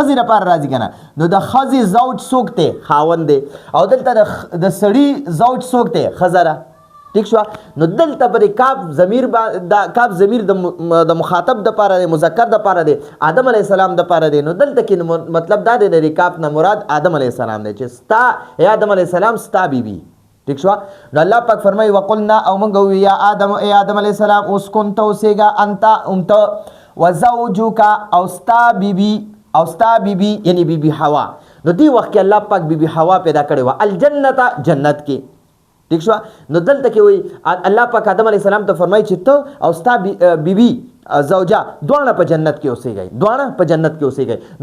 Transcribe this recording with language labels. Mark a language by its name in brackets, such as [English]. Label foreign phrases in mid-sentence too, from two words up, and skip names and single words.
[Pashto] ښځې لپاره راځي که نه نو د ښځې زوج څوک دی خاوند دی او دلته د سړي زوج څوک دی ښځه ده ٹھیک شوه نو دلته په دې کاف ضمیر د مخاطب دپاره دی مذکر دپاره دی آدم علیه السلام دپاره دی نو دلته کې مطلب دا دی د دې کاف نه مراد آدم علیه السلام دی چې ستا ای آدم علیه السلام ستا بیبي ٹھیک شوه نو الله پاک فرمایي وقلنا او موږ وویو [Arabic] یا آدم [Pashto] ای آدم علیه السلام اسکن ته اوسېږه انت ته وزوجوکا او ستا بیبي یعنی بیبي حوا نو دې وخت کې الله پاک بیبي حوا پیدا کړې وه الجنت جنت کې ٹھیک شوه نو دلته کې وایي الله پاک آدم علیه السلام ته فرمایي چې ته او ستا بیبي زوجه دواړه په جنت کې اوسېږئ نو